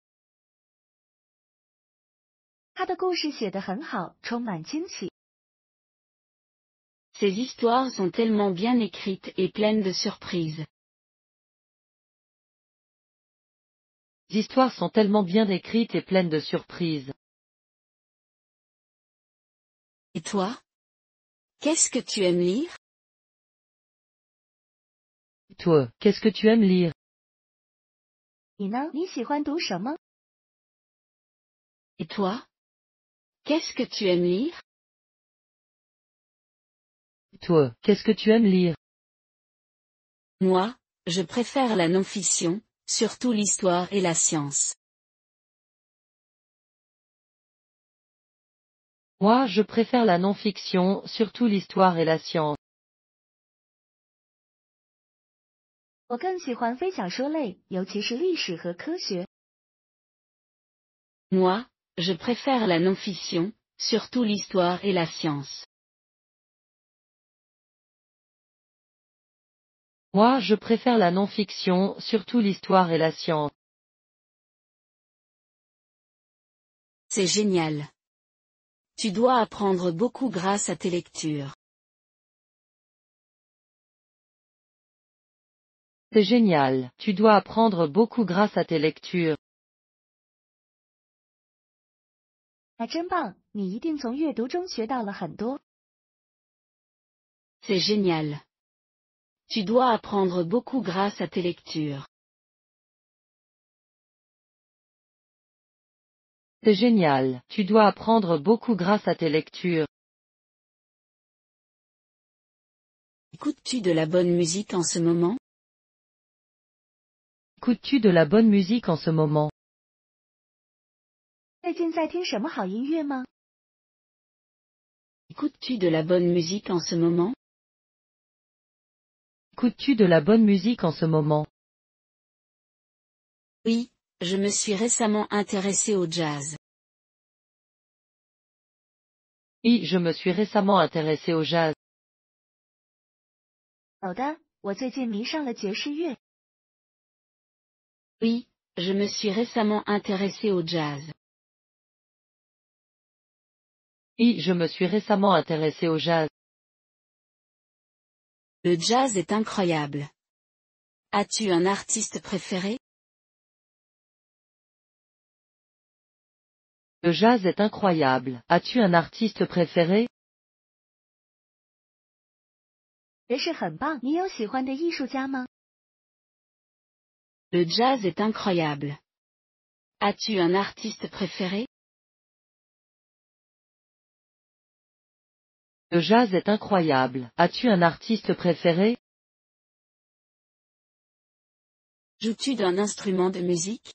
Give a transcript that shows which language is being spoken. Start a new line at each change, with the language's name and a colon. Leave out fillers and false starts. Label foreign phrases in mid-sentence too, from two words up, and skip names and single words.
Chinese: 他的故事写得很好，充满惊喜。
French: Ces histoires sont tellement bien écrites et pleines de surprises. Les Les histoires sont tellement bien écrites et pleines de surprises. Et toi? Qu'est-ce que tu aimes lire? Toi, qu'est-ce que tu aimes lire?
Chinese: 你呢？你喜欢读什么？
French: Et toi? Qu'est-ce que tu aimes lire? Toi, qu'est-ce que tu aimes lire? Moi, je préfère la non-fiction, surtout l'histoire et la science. Moi, je préfère la non-fiction, surtout l'histoire et la science.
Chinese: 我更喜欢非小说类，尤其是历史和科学。
French: Moi, je préfère la non-fiction, surtout l'histoire et la science. Moi, je préfère la non-fiction, surtout l'histoire et la science. C'est génial. Tu dois apprendre beaucoup grâce à tes lectures. C'est génial, tu dois apprendre beaucoup grâce à tes lectures.
Chinese: 那真棒，你一定从阅读中学到了很多。
French: C'est génial. Tu dois apprendre beaucoup grâce à tes lectures. C'est génial, tu dois apprendre beaucoup grâce à tes lectures. Écoutes-tu de la bonne musique en ce moment? Écoutes-tu de la bonne musique en ce moment?
Chinese: 最近在听什么好音乐吗？
French: Écoutes-tu de la bonne musique en ce moment? Écoutes-tu de la bonne musique en ce moment? Oui, je me suis récemment intéressé au jazz. Oui, je me suis récemment intéressé au jazz.
Chinese: 有的，我最近迷上了爵士乐。
French: Oui, je me suis récemment intéressé au jazz. Oui, je me suis récemment intéressé au jazz. Le jazz est incroyable. As-tu un artiste préféré? Le jazz est incroyable. As-tu un artiste préféré?
Chinese: 爵士很棒，你有喜欢的艺术家吗？
French: Le jazz est incroyable. As-tu un artiste préféré? Le jazz est incroyable. As-tu un artiste préféré? Joues-tu d'un instrument de musique?